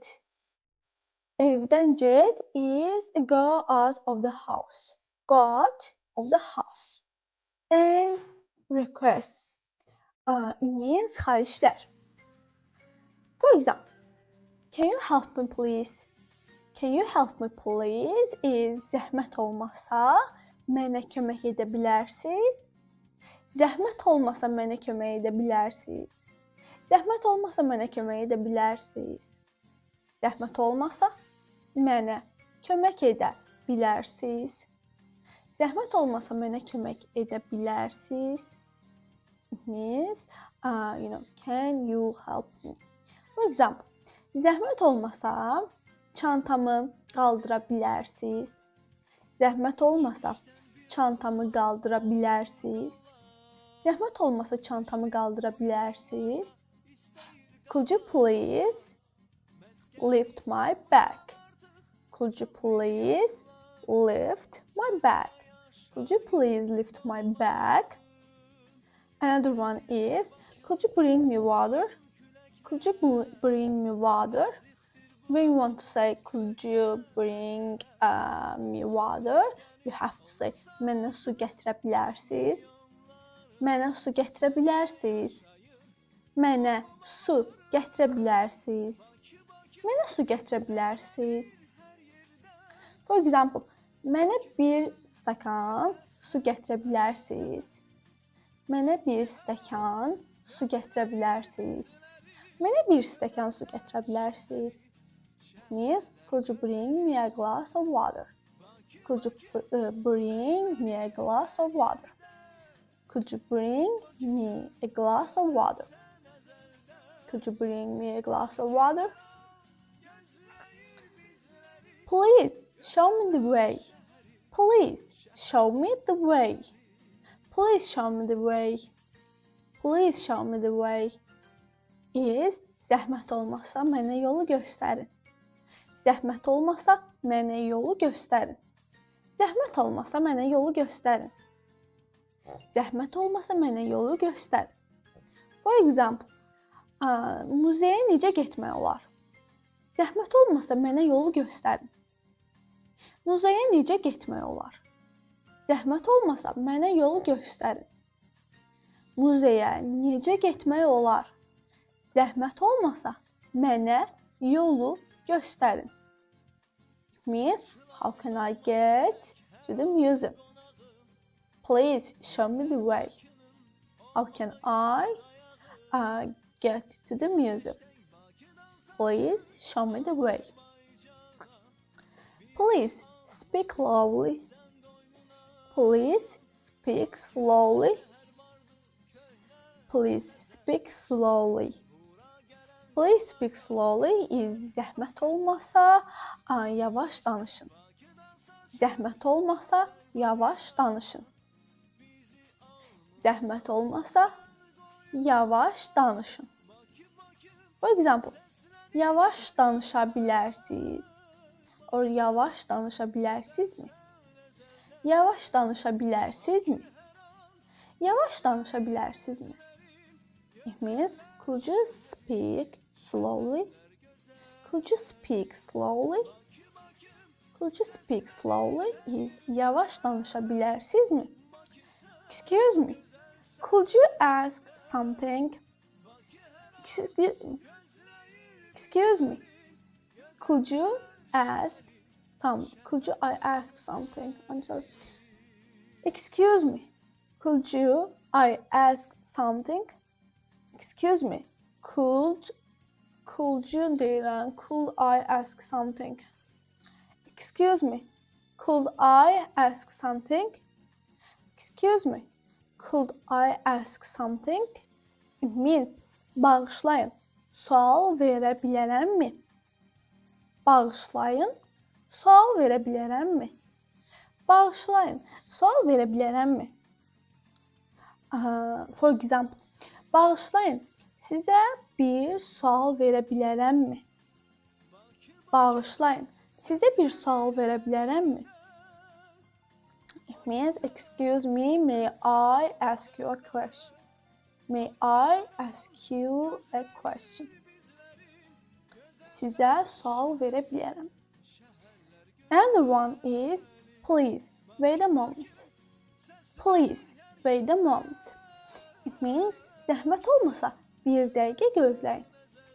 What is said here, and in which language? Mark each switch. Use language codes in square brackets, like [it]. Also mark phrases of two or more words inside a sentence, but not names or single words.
[az] Evden get [en] is go out of the house. Go out of the house. And requests. It means xahişlər. For example, can you help me please? Can you help me please is [az] zəhmət olmasa mənə kömək edə bilərsiz? Zəhmət olmasa mənə kömək edə bilərsiz? Zəhmət olmasa mənə kömək edə bilərsiz? Zəhmət olmasa mənə kömək edə bilərsiz? Zəhmət olmasa mənə kömək edə bilərsiz? [en] It means, can you help me? For example, [az] zəhmət olmasa çantamı qaldıra bilərsiz? Zəhmət olmasa çantamı qaldıra bilərsiz? Zəhmət olmasa çantamı qaldıra bilərsiz? [en] Could you please lift my bag? Could you please lift my bag? Could you please lift my bag? Another one is, could you bring me water? Could you bring me water? When you want to say, could you bring me water? You have to say, [az] mənə su gətirə bilərsiz? Mənə su gətirə bilərsiz? Mənə su gətirə bilərsiz? Mənə su gətirə bilərsiz? [en] For example, [az] mənə bir stəkan su gətirə bilərsiz? Mənə bir stəkan su gətirə bilərsiz? Mənə bir stəkan su gətirə bilərsiz? [en] Means, could you bring me a glass of water? Could you bring me a glass of water? Could you bring me a glass of water? Could you bring me a glass of water? Please show me the way. Please show me the way. Please show me the way. Please show me the way is [az] zəhmət olmasa mənə yolu göstərin. Zəhmət olmasa mənə yolu göstərin. Zəhmət olmasa mənə yolu göstərin. Zəhmət olmasa mənə yolu göstərin. [en] For example, [az] muzeyə necə getmək olar? Zəhmət olmasa mənə yolu göstərin. Muzeyə necə getmək olar? Zəhmət olmasa mənə yolu göstərin. Muzeyə necə getmək olar? Zəhmət olmasa mənə yolu göstərin. [en] Means, how can I get to the museum? Please show me the way. How can I get to the museum? Please show me the way. Please speak slowly. Please speak slowly. Please speak slowly. Please speak slowly is [az] zəhmət olmasa yavaş danışın. Zəhmət olmasa yavaş danışın. Zəhmət olmasa yavaş danışın. [en] For example, [az] yavaş danışa bilərsiz? Or yavaş danışa bilərsinizmi? Yavaş danışa bilərsinizmi? Yavaş danışa bilərsinizmi? [en] It means, could you speak slowly? Could you speak slowly? Could you speak slowly is [az] yavaş danışa bilərsinizmi? [en] Excuse me. Could you ask something? Excuse me. Could I ask something? I'm sorry. Excuse me. Could I ask something? Excuse me. Could you deyirəm? Could I ask something? Excuse me. Could I ask something? Excuse me. Could I ask something? It means, [az] bağışlayın. Sual verə bilərəmmi? Bağışlayın. Sual verə bilərəmmi? Bağışlayın. Sual verə bilərəmmi? [en] For example, [az] bağışlayın. Sizə bir sual verə bilərəmmi? Bağışlayın. Sizə bir sual verə bilərəmmi? [en] It means, excuse me, may I ask you a question? May I ask you a question? [az] Sizə sual verə bilərəm. [en] Another one is, please wait a moment. Please wait a moment. It means, [az] zəhmət olmasa bir dəqiqə gözləyin.